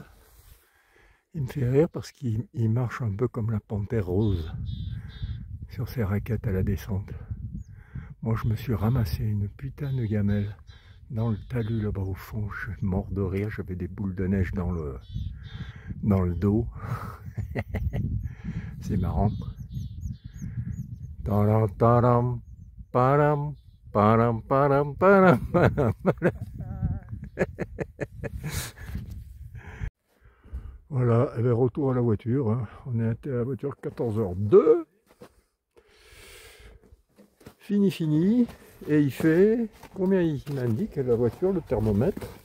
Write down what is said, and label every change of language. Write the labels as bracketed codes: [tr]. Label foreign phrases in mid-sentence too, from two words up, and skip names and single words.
[fr] Il me fait rire parce qu'il marche un peu comme la panthère rose sur ses raquettes à la descente. Moi, je me suis ramassé une putain de gamelle dans le talus là-bas au fond. Je suis mort de rire, j'avais des boules de neige dans le dos. C'est marrant. Taram, taram, param, param, param, param, param. Voilà, et bien retour à la voiture. Hein. On est à la voiture 14h02. Fini. Et il fait... Combien il m'indique la voiture, le thermomètre?